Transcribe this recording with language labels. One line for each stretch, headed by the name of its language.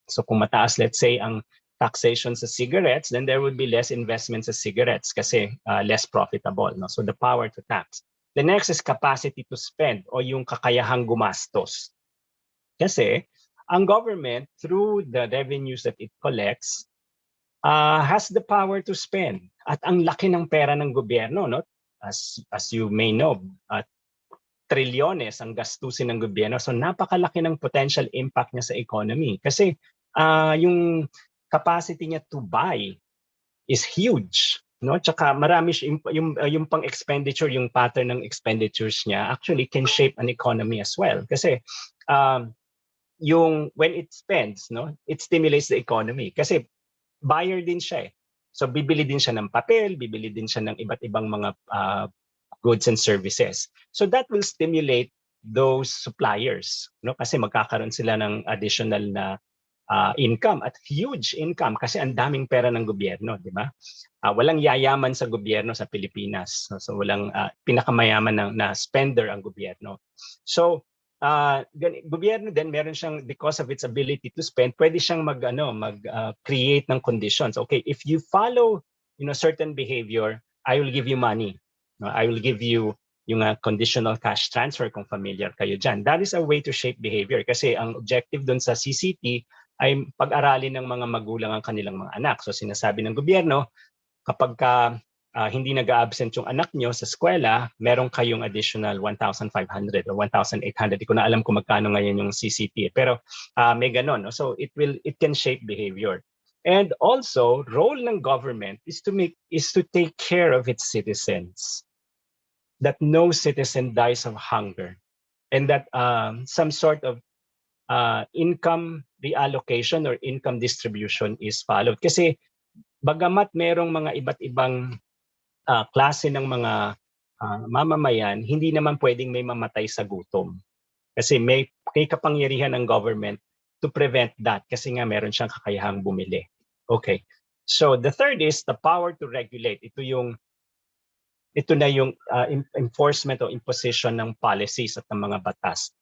English: So
Filipino: kung mataas,
English: let's say, ang taxation sa cigarettes, then there would be less investment sa cigarettes kasi less profitable. No? So the power to tax. The next is capacity to spend
Filipino: o yung kakayahang gumastos. Kasi ang
English: government, through the revenues that it collects, has the power to spend.
Filipino: At ang laki ng pera ng gobyerno, no?
English: As you may know,
Filipino: trilyones ang gastusin ng gobyerno. So napakalaki ng potential impact niya sa economy. Kasi yung
English: capacity niya to buy is huge. No?
Filipino: Tsaka marami yung pang
English: expenditure, yung pattern ng expenditures niya actually can shape an economy as well. Kasi yung when it spends, no, it stimulates the economy kasi buyer
Filipino: din siya eh. So bibili din siya ng papel, bibili din siya ng iba't ibang mga
English: goods and services. So that will stimulate those suppliers, no?
Filipino: Kasi magkakaroon sila ng additional na income at
English: huge income
Filipino: kasi ang daming pera ng gobyerno, di ba? Walang yayaman sa gobyerno sa Pilipinas. So walang pinakamayaman na spender ang gobyerno.
English: So
Filipino: gobyerno din meron siyang,
English: because of its ability to spend,
Filipino: pwede siyang
English: create ng conditions. Okay, if you follow certain behavior, I will give you money. No, I will give you yung conditional cash transfer
Filipino: kung familiar kayo dyan.
English: That is a way to shape behavior
Filipino: kasi ang objective doon sa CCT ay pag-aralin ng mga magulang ang kanilang mga anak. So sinasabi ng gobyerno, kapag hindi nag-absent yung anak nyo sa eskwela, meron kayong additional 1,500 or 1,800. Hindi ko na alam kung magkano ngayon yung CCT. Pero may ganon. No?
English: So it can shape behavior. And also, role ng government is to take care of its citizens. That no citizen dies of hunger, and that some sort of income reallocation or income distribution is followed.
Filipino: Kasi bagamat merong mga iba't ibang klase ng mga mamamayan, hindi naman pwedeng may mamatay sa gutom. Kasi may kapangyarihan ng government
English: to prevent that
Filipino: kasi nga meron siyang kakayahang bumili.
English: Okay. So the third is the power to regulate.
Filipino: Ito na yung enforcement o imposition ng policies at ng mga batas.